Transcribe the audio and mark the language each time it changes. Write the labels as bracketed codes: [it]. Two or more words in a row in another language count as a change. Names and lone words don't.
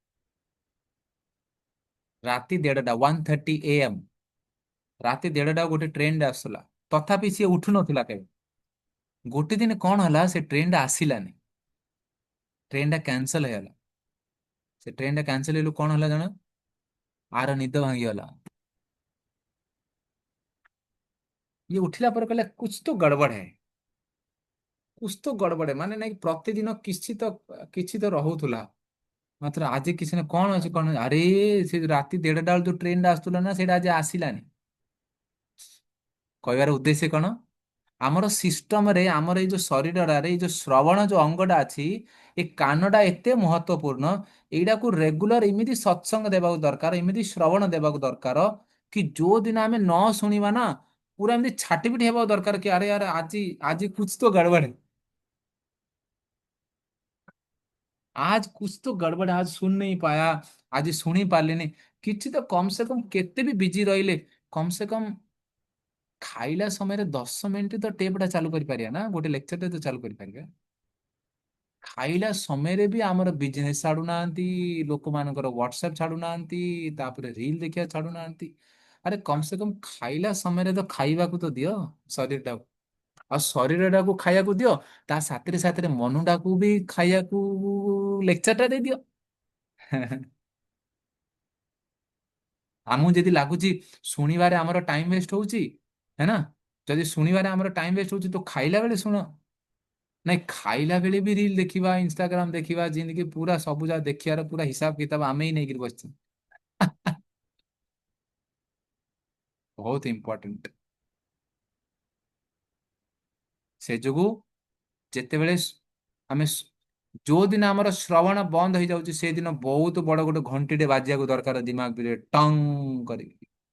[or] ରାତି 1:30, 1:30 AM, ରାତି 1:30 ଗୋଟେ ଟ୍ରେନରେ ଆସୁଥିଲା। ତଥାପି ସିଏ ଉଠୁ ନଥିଲା କେବେ। ଗୋଟେ ଦିନ କଣ ହେଲା, ସେ ଟ୍ରେନଟା ଆସିଲାନି, ଟ୍ରେନଟା କ୍ୟାନସଲ ହେଇଗଲା। ସେ ଟ୍ରେନଟା କ୍ୟାନସଲ ହେଲୁ କଣ ହେଲା ଜଣା? ଆର ନିଦ ଭାଙ୍ଗିଗଲା। [hi] ये उठिला पर कहले कुछ तो गड़बड़ है, कुछ तो गड़बड़ है, [or] ମାନେ ନାଇଁ ପ୍ରତିଦିନ କିଛି ତ ରହୁଥିଲା, ମାତ୍ର ଆଜି କିଛି ନା, କଣ ଅଛି କଣ, ଆରେ ସେ ରାତି 1:30 ବେଳେ ଯୋଉ ଟ୍ରେନଟା ଆସୁଥିଲା ନା ସେଇଟା ଆଜି ଆସିଲାନି। କହିବାର ଉଦ୍ଦେଶ୍ୟ କଣ, ଆମର ସିଷ୍ଟମରେ, ଆମର ଏଇ ଯୋଉ ଶରୀରରେ ଏଇ ଯୋଉ ଶ୍ରବଣ ଯୋଉ ଅଙ୍ଗଟା ଅଛି, ଏ କାନଟା ଏତେ ମହତ୍ୱପୂର୍ଣ୍ଣ, ଏଇଟାକୁ ରେଗୁଲାର ଏମିତି ସତ୍ସଙ୍ଗ ଦେବାକୁ ଦରକାର, ଏମିତି ଶ୍ରବଣ ଦେବାକୁ ଦରକାର, କି ଯୋଉ ଦିନ ଆମେ ନ ଶୁଣିବା ନା, ପୁରା ଏମିତି ଛାଟିପିଟି ହେବାକୁ ଦରକାର କି ଆରେ यार ଆଜି ଆଜି [hi] कुछ तो गड़बड़ है, आज कुछ तो गड़बड़ है, आज सुन नहीं पाया, आज [or] ଶୁଣି ପାରିଲିନି। କିଛି ତ [hi] कम से कम [or] କେତେ ବି ବିଜି ରହିଲେ, [hi] कम से कम [or] ଖାଇଲା ସମୟରେ 10 ମିନିଟ ତ ଟେପଟା ଚାଲୁ କରିପାରିବା ନା, ଗୋଟେ ଲେକ୍ଚରଟେ ତ ଚାଲୁ କରିପାରିବା। ଖାଇଲା ସମୟରେ ବି ଆମର ବିଜନେସ ଛାଡୁନାହାନ୍ତି, ଲୋକମାନଙ୍କର ହ୍ୱାଟ୍ସଆପ୍ ଛାଡୁନାହାନ୍ତି, ତାପରେ ରିଲ ଦେଖିବା ଛାଡୁନାହାନ୍ତି। ଆରେ [hi] कम से कम [or] ଖାଇଲା ସମୟରେ ତ ଖାଇବାକୁ ତ ଦିଅ ଶରୀରଟାକୁ, ଆଉ ଶରୀରଟାକୁ ଖାଇବାକୁ ଦିଅ, ତା ସାଥିରେ ସାଥିରେ ମନଟାକୁ ବି ଖାଇବାକୁ ଲେକ୍ଚରଟା ଦେଇଦିଅ। ଆମକୁ ଯଦି ଲାଗୁଛି ଶୁଣିବାରେ ଆମର [en] time waste [or] ହଉଛି, [hi] है ना, [or] ଯଦି ଶୁଣିବାରେ ଆମର [en] time waste [or] ହଉଛି ତ ଖାଇଲା ବେଳେ ଶୁଣ। ନାଇଁ ଖାଇଲା ବେଳେ ବି ରିଲ ଦେଖିବା, ଇନଷ୍ଟାଗ୍ରାମ ଦେଖିବା, ଯେମିତି ପୁରା ସବୁ ଯାକ ଦେଖିବାର ପୁରା ହିସାବ କିତାବ ଆମେ ହିଁ ନେଇକିରି ବସିଛୁ। ବହୁତ ଇମ୍ପୋର୍ଟାଣ୍ଟ। ସେ ଯୋଗୁ ଯେତେବେଳେ ଆମେ ଯୋଉ ଦିନ ଆମର ଶ୍ରବଣ ବନ୍ଦ ହେଇଯାଉଛି ସେଦିନ ବହୁତ ବଡ ଗୋଟେ ଘଣ୍ଟିଟେ ବାଜିବାକୁ ଦରକାର ଦିମାଗରେ ଟଙ୍ଗ କରିକି।